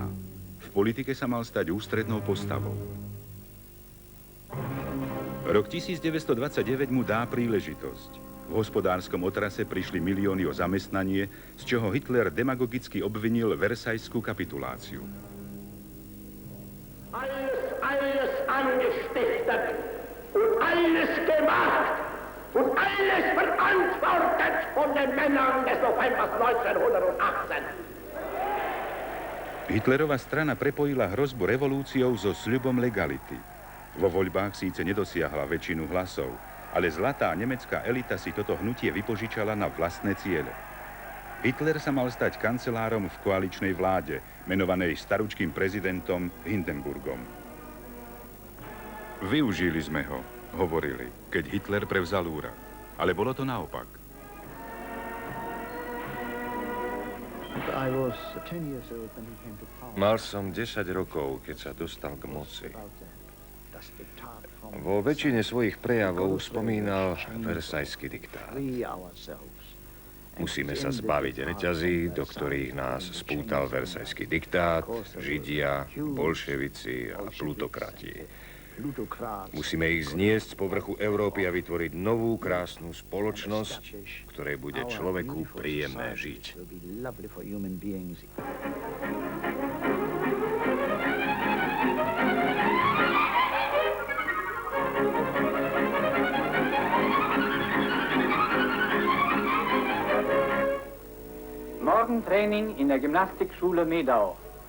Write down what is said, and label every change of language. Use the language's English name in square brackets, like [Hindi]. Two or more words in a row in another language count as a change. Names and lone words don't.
[Slovak] V politike sa mal stať ústrednou postavou. Rok 1929 mu dá príležitosť. V hospodárskom otrase prišli milióny o zamestnanie, z čoho Hitler demagogicky obvinil Versajskú kapituláciu. [German] Alles angestiftet und alles gemacht und alles verantwortet von den Männern des Novembers 1918. [Slovak] Hitlerova strana prepojila hrozbu revolúciou so sľubom legality. Vo voľbách síce nedosiahla väčšinu hlasov, ale zlatá nemecká elita si toto hnutie vypožičala na vlastné ciele. Hitler sa mal stať kancelárom v koaličnej vláde, menovanej staručkým prezidentom Hindenburgom. Využili sme ho, hovorili, keď Hitler prevzal úrad. Ale bolo to naopak. [English] I was 10 years old when he came to power. [Slovak] Mal som 10 rokov, keď sa dostal k moci. Vo väčšine svojich prejavov spomínal versajský diktát. Musíme sa zbaviť reťazí, do ktorých nás spútal versajský diktát, Židia, bolševici a plutokrati. Musíme ich zniesť z povrchu Európy a vytvoriť novú krásnu spoločnosť, v ktorej bude človeku príjemné žiť. [German] Morgentraining in der Gymnastikschule Medau.